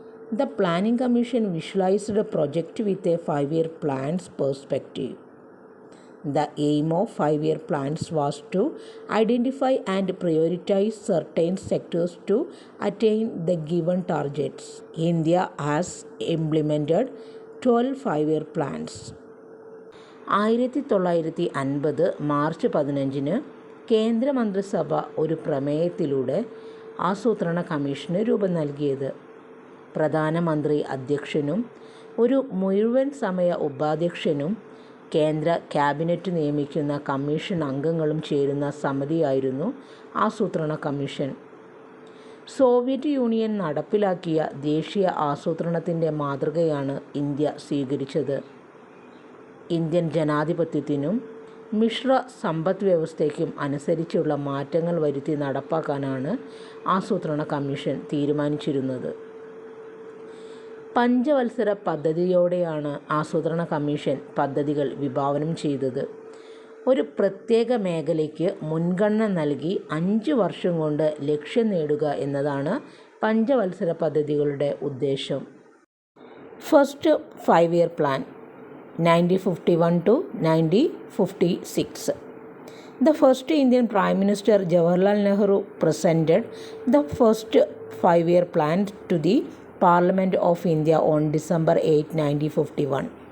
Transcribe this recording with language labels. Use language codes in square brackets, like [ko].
[en] The Planning Commission visualized a project with a 5-year plans perspective. The aim of 5-year plans was to identify and prioritize certain sectors to attain the given targets. India has implemented 12 5-year plans. [ml] 1950 March 15 കേന്ദ്രമന്ത്രിസഭ ഒരു പ്രമേയത്തിലൂടെ ആസൂത്രണ commission രൂപം നൽകിയത്. പ്രധാനമന്ത്രി അധ്യക്ഷനും ഒരു മുഴുവൻ സമയ ഉപാധ്യക്ഷനും കേന്ദ്ര ക്യാബിനറ്റ് നിയമിക്കുന്ന കമ്മീഷൻ അംഗങ്ങളും ചേരുന്ന സമിതിയായിരുന്നു ആസൂത്രണ കമ്മീഷൻ. സോവിയറ്റ് യൂണിയൻ നടപ്പിലാക്കിയ ദേശീയ ആസൂത്രണത്തിൻ്റെ മാതൃകയാണ് ഇന്ത്യ സ്വീകരിച്ചത്. ഇന്ത്യൻ ജനാധിപത്യത്തിനും മിശ്ര സമ്പദ് വ്യവസ്ഥയ്ക്കും അനുസരിച്ചുള്ള മാറ്റങ്ങൾ വരുത്തി നടപ്പാക്കാനാണ് ആസൂത്രണ കമ്മീഷൻ തീരുമാനിച്ചിരുന്നത്. പഞ്ചവത്സര പദ്ധതിയോടെയാണ് ആസൂത്രണ കമ്മീഷൻ പദ്ധതികൾ വിഭാവനം ചെയ്തത്. ഒരു പ്രത്യേക മേഖലയ്ക്ക് മുൻഗണന നൽകി 5 വർഷം കൊണ്ട് ലക്ഷ്യം നേടുക എന്നതാണ് പഞ്ചവത്സര പദ്ധതികളുടെ ഉദ്ദേശം. [en] First 5-year plan 1951 to 1956. The first Indian Prime Minister Jawaharlal Nehru presented the first 5-year plan to the Parliament of India on December 8, 1951.